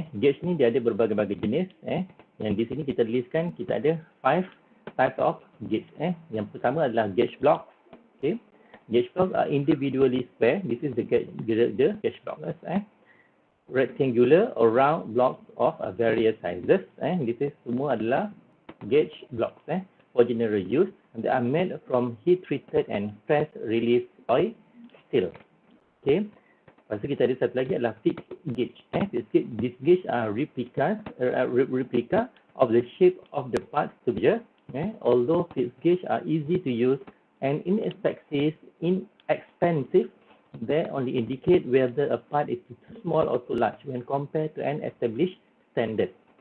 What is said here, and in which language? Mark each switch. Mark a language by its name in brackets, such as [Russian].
[Malay] Gauge ni dia ada berbagai-bagai jenis. Yang di sini kita tuliskan kita ada [English] 5 types of gauge. [Malay] Yang pertama adalah gauge block. [English] Okay. Gauge block are individually square. This is the gauge block. Rectangular or round blocks of various sizes. This is [Malay] semua adalah [English] gauge blocks. For general use, they are made from heat-treated and press-release oil steel. Okay. [Malay] Lepas tu kita ada satu lagi adalah fixed gauge. [English] This gauge are replica of the shape of the parts to measure. Although fixed gauge are easy to use and inexpensive, they only indicate whether a part is too small or too large when compared to an established standard.